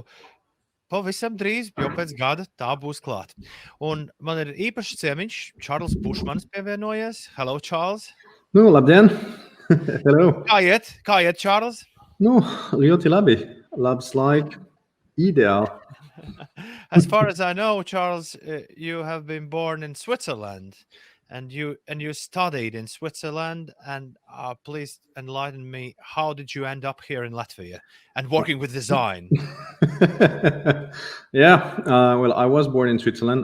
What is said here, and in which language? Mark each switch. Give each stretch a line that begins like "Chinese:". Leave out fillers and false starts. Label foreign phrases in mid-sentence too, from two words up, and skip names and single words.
Latvian: Pavisam drīz, jau pēc gada tā būs klāta. Un man ir īpašs ciemiņš, Čārlis Bušmanis pievienojies.
English: Hello, Čārlis!
Latvian: Nu, labdien! Hello! Kā iet, Čārlis? Nu, ļoti labi. Labs laik. Ideāli.
English: As far as I know, Charles, you have been born in Switzerland. And you studied in Switzerland, and please enlighten me. How did you end up here in Latvia and working with design? Well, I was born in Switzerland.